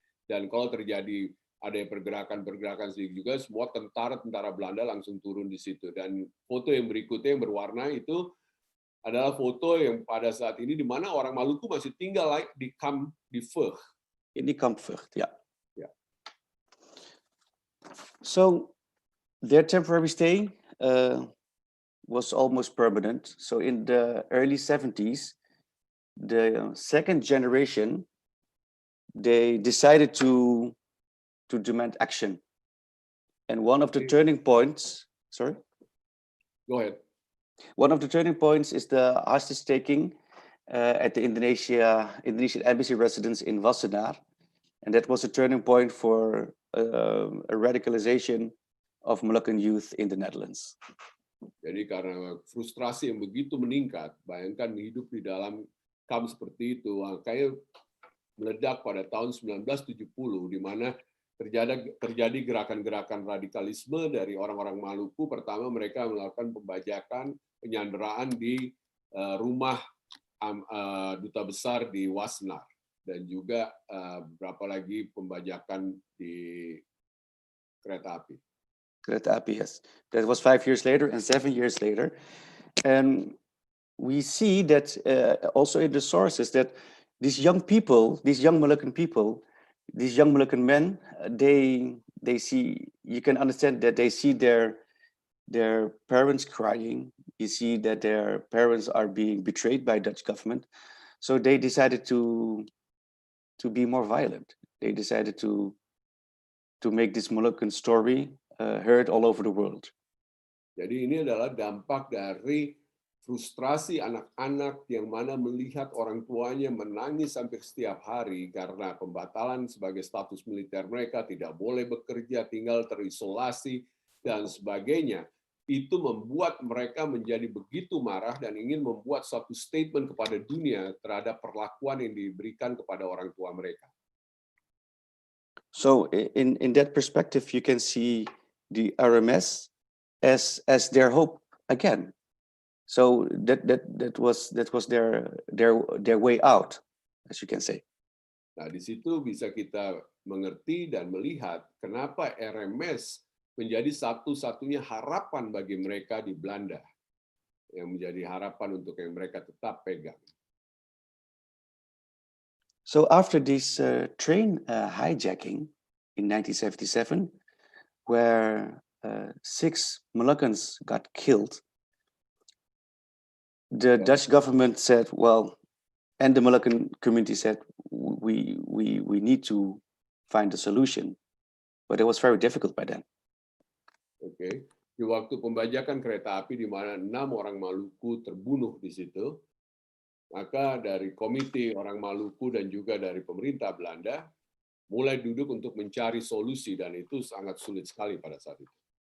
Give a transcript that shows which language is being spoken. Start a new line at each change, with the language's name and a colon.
Indonesian: Dan kalau terjadi ada pergerakan-pergerakan sedikit juga, semua tentara Belanda langsung turun di situ. Dan foto yang berikutnya yang berwarna itu adalah foto yang pada saat ini di mana orang Maluku masih tinggal di kamp di Vught.
Dutch: In die kamp Vught,
English: yeah. So their temporary stay was almost permanent. So in the early 70s, the second generation, they decided to demand action. And one of the turning points, sorry? Go ahead. One of the turning points is the hostage taking at the Indonesian embassy residence in Wassenaar. And that was a turning point for a radicalization of Moluccan youth in the Netherlands.
Indonesian: Jadi karena frustrasi yang begitu meningkat, bayangkan hidup di dalam kamp seperti itu, kayak meledak pada tahun 1970, di mana terjadi gerakan-gerakan radikalisme dari orang-orang Maluku. Pertama mereka melakukan pembajakan, penyanderaan di rumah duta besar di Wassenaar, dan juga beberapa lagi pembajakan di kereta api. Kereta api,
English: yes. That was 5 years later and 7 years later. And we see that also in the sources that these young people, these young Moluccan people, these young Moluccan men, they see, you can understand that they see their parents crying. You see that their parents are being betrayed by Dutch government. So they decided to be more violent. They decided to make this Moluccan story heard all over the world.
Indonesian: Jadi ini adalah dampak dari frustrasi anak-anak yang mana melihat orang tuanya menangis sampai setiap hari karena pembatalan sebagai status militer mereka, tidak boleh bekerja, tinggal terisolasi, dan sebagainya. Itu membuat mereka menjadi begitu marah dan ingin membuat suatu statement kepada dunia terhadap perlakuan yang diberikan kepada orang tua mereka.
English: So in that perspective, you can see the RMS as their hope again. So that was their way out, as you can say.
Indonesian: Nah, di situ bisa kita mengerti dan melihat kenapa RMS menjadi satu-satunya harapan bagi mereka di Belanda, yang menjadi harapan untuk yang mereka tetap pegang.
English: So after this train hijacking in 1977, where 6 Moluccans got killed, the Dutch government said, well, and the Moluccan community said, we need to find a solution. But it was very difficult by then.
Indonesian: Oke. Di waktu pembajakan kereta api di mana 6 orang Maluku terbunuh di situ, maka dari komite orang Maluku dan juga dari pemerintah Belanda mulai duduk untuk mencari solusi, dan itu sangat sulit sekali pada saat itu.